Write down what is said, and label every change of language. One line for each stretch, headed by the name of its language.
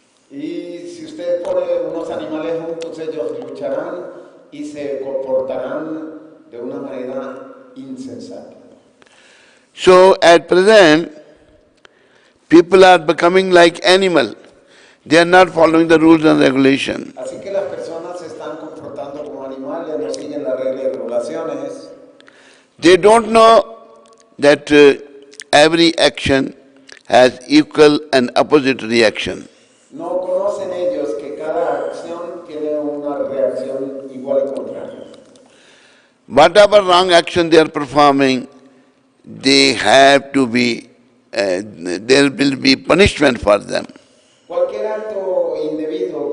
Spanish: Y si usted pone unos animales juntos, ellos lucharán y se comportarán de una manera insensata.
English: So at present, people are becoming like animal. They are not following the rules and regulations.
Spanish: Así que las personas se están comportando como animales, no siguen las reglas y regulaciones.
English: They don't know that every action has equal and opposite reaction.
Spanish: No conocen ellos que cada acción tiene una reacción igual y contraria.
English: Whatever wrong action they are performing, they have to be, there will be punishment for them.
Spanish: Cualquier acto indebido